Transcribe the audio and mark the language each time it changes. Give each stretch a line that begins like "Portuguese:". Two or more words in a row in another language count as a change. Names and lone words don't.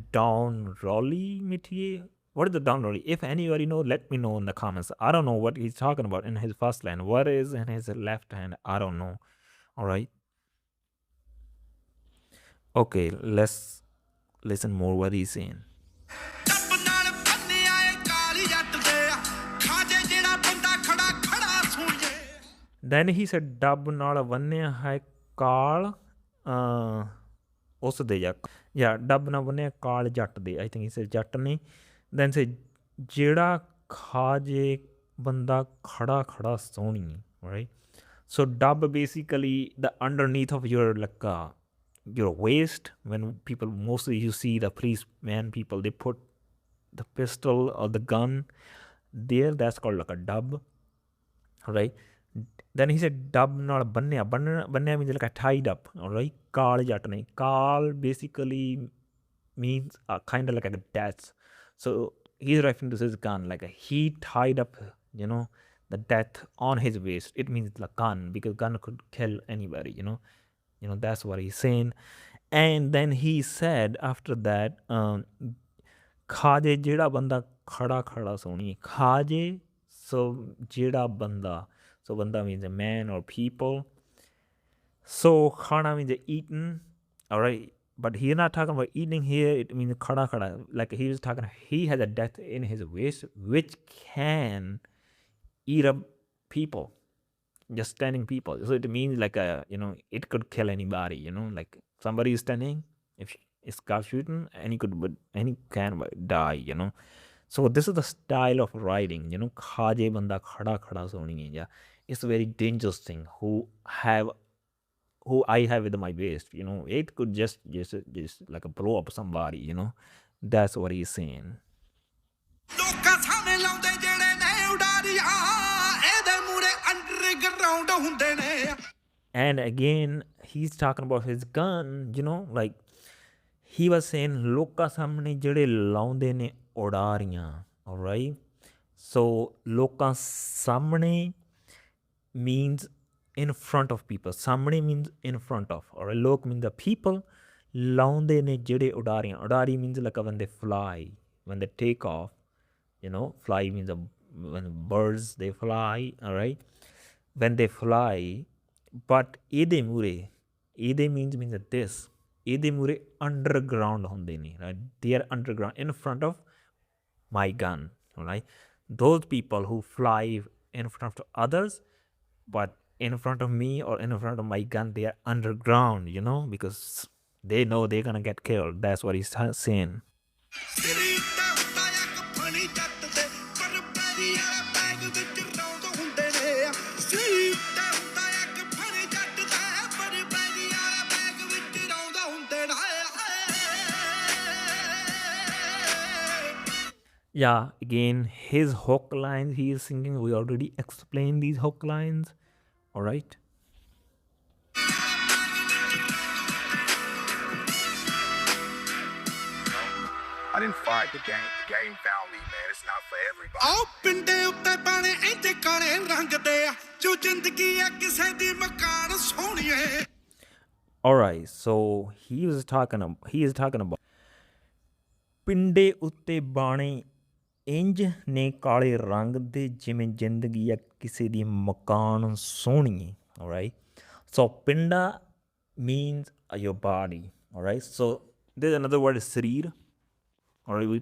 English: Down rolly mitie. What is the down rolly? If anybody know, let me know in the comments. I don't know what he's talking about in his first line. What is in his left hand? I don't know. All right. Okay, let's listen more what he's saying.
Punjabi: ਟੱਪ ਨਾਲ ਬੰਨਿਆ ਏ ਕਾਲੀ ਜੱਟ ਦੇ ਖਾਜੇ ਜਿਹੜਾ ਬੰਦਾ ਖੜਾ ਖੜਾ ਸੁਣੀਏ
English: Then he said
Punjabi: ਡੱਬ ਨਾਲ ਬੰਨਿਆ ਹੈ ਕਾਲ ਉਸ ਦੇ ਜਾਂ ਡੱਬ ਨਾਲ ਬੰਨਿਆ ਕਾਲ ਜੱਟ ਦੇ
English: I think he said
Punjabi: ਜੱਟ ਨੇ
English: then say
Punjabi: ਜਿਹੜਾ ਖਾਜੇ ਬੰਦਾ ਖੜਾ ਖੜਾ ਸੋਹਣੀ
English: right so ਡੱਬ basically the underneath of your like your waist when people mostly you see the policeman people they put the pistol or the gun there that's called like a dub right then he said dub not bannya means like a tied up all right
Punjabi: ਕਾਲ ਜੱਟ ਨੇ ਕਾਲ
English: basically means kind of like a death so he's referring to his gun like he tied up you know the death on his waist it means the gun because gun could kill anybody you know that's what he's saying and then he said after that
Punjabi: ਖਾਜੇ ਜਿਹੜਾ ਬੰਦਾ ਖੜਾ ਖੜਾ ਸੋਹਣੀ ਖਾਜੇ
English: so
Punjabi: ਜਿਹੜਾ ਬੰਦਾ
English: so banda means a man or people so khana means eaten all right but he's not talking about eating here it means
Punjabi: ਖੜਾ ਖੜਾ
English: like he was talking he has a death in his waist which can eat up people just standing people so it means like it could kill anybody like somebody is standing if it's got shooting any can die so this is the style of writing
Punjabi: ਖਾਜੇ ਬੰਦਾ ਖੜਾ ਖੜਾ ਸੋਹਣੀ
English: yeah it's a very dangerous thing who I have with my waist it could just like blow up somebody that's what he's saying
Punjabi: ਲੋਕਾਂ ਸਾਹਮਣੇ ਲਾਉਂਦੇ ਰਾਉਂਡ ਹੁੰਦੇ ਨੇ
English: And again, he's talking about his gun, like he was saying,
Punjabi: ਲੋਕਾਂ ਸਾਹਮਣੇ ਜਿਹੜੇ ਲਾਉਂਦੇ ਨੇ ਉਡਾਰੀਆਂ, alright?
English: So,
Punjabi: ਲੋਕਾਂ ਸਾਹਮਣੇ
English: means in front of people. ਸਾਹਮਣੇ means in front of, alright? ਲੋਕ means the people.
Punjabi: ਲਾਉਂਦੇ ਨੇ ਜਿਹੜੇ ਉਡਾਰੀਆਂ.
English: ਉਡਾਰੀ means like when they fly, when they take off, fly means when birds, they fly, alright? When they fly, but
Punjabi: ਇਹਦੇ ਮੂਰੇ, ਇਹਦੇ
English: means that this,
Punjabi: ਇਹਦੇ ਮੂਰੇ underground ਹੁੰਦੇ ਨੇ,
English: right? They are underground in front of my gun, right? Those people who fly in front of others, but in front of me or in front of my gun, they are underground, because they know they're gonna get killed. That's what he's saying.
Punjabi: ਸਿਰੀ ਉੱਤੇ ਹੁੰਦਾ ਇੱਕ ਫਣੀ ਜੱਟ ਦੇ ਪਰ ਬੈਰੀ ਵਾਲਾ ਬੈਗ ਵਿੱਚ ਰੌਂਦ ਹੁੰਦੇ ਨੇ ਸਿਰੀ ਉੱਤੇ ਹੁੰਦਾ ਇੱਕ ਫਣੀ ਜੱਟ ਦੇ ਪਰ ਬੈਰੀ ਵਾਲਾ ਬੈਗ ਵਿੱਚ ਰੌਂਦ ਹੁੰਦੇ ਨੇ
English: Yeah, again, his hook lines he is singing, we already explained these hook lines, all right? I didn't fight the game. The game found me, man. It's not for everybody.
Punjabi: ਆਓ ਪਿੰਡੇ ਉੱਤੇ ਪਾਣੇ ਇੰਜ ਕਾਲੇ ਰੰਗ ਦੇ ਜੋ ਜ਼ਿੰਦਗੀ ਆ ਕਿਸੇ ਦੀ ਮਕਾਨ ਸੋਹਣੀਏ
English: All right, so he is talking about
Punjabi: ਪਿੰਡੇ ਉੱਤੇ ਬਾਣੇ ਇੰਜ ਨੇ ਕਾਲੇ ਰੰਗ ਦੇ ਜਿਵੇਂ ਜ਼ਿੰਦਗੀ ਆ ਕਿਸੇ ਦੀ ਮਕਾਨ ਸੋਹਣੀਏ,
English: all right? So ਪਿੰਡਾ means your body, all right? So there's another word, sਰੀਰ, all right?